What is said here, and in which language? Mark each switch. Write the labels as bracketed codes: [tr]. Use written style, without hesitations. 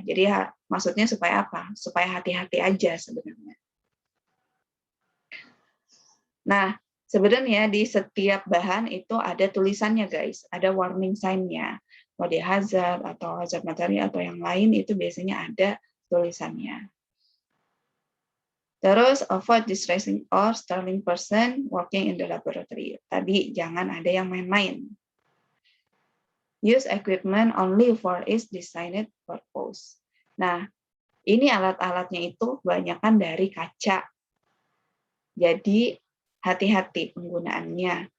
[id] Jadi maksudnya supaya apa? Supaya hati-hati aja sebenarnya. Nah, sebenarnya di setiap bahan itu ada tulisannya guys, ada warning sign-nya. Mau dia hazard atau hazard materi atau yang lain itu biasanya ada tulisannya. Terus [en] avoid distressing or startling person working in the laboratory. [id] Tadi jangan ada yang main-main. [en] Use equipment only for its designed purpose. [id] Nah, ini alat-alatnya itu kebanyakan dari kaca. Jadi hati-hati penggunaannya.